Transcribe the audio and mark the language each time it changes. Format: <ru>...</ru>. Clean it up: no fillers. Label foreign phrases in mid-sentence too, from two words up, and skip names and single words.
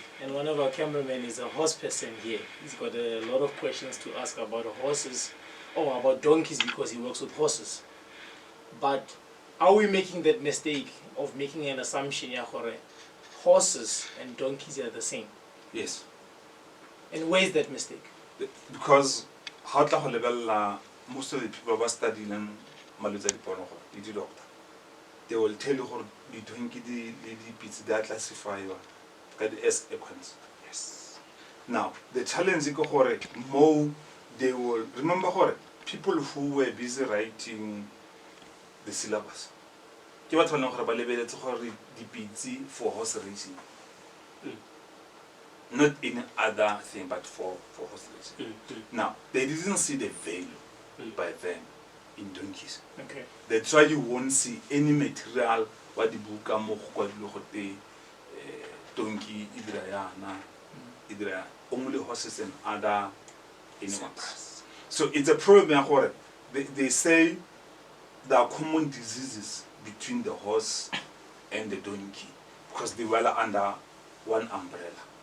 <en>And one of our cameramen is a horse person here. He's got a lot of questions to ask about horses or about donkeys because he works with horses. But are we making that mistake of making an assumption horses and donkeys are the same? Yes. And where is that mistake? Because most of the people who are studying</en> <tn>malwetse a diphologolo,</tn> <en>the doctor, they will tell you how the donkeys, the pits, they are classified as equines. Yes. Now the challenge is more they will remember people who were busy writing the syllabus.</en> <tn>Ke batho ba leng gore ba lebeletse gore dipitse</tn> <en>for horse racing. Not any other thing but for horse racing. Now they didn't see the value by then in donkeys. Okay. That's why you won't see any material what the book</en> <tn>mo go kwadilo</tn> <en>donkey idra only horses and other animals. So it's a problem. They say there are common diseases between the horse and the donkey because they were under one umbrella.</en>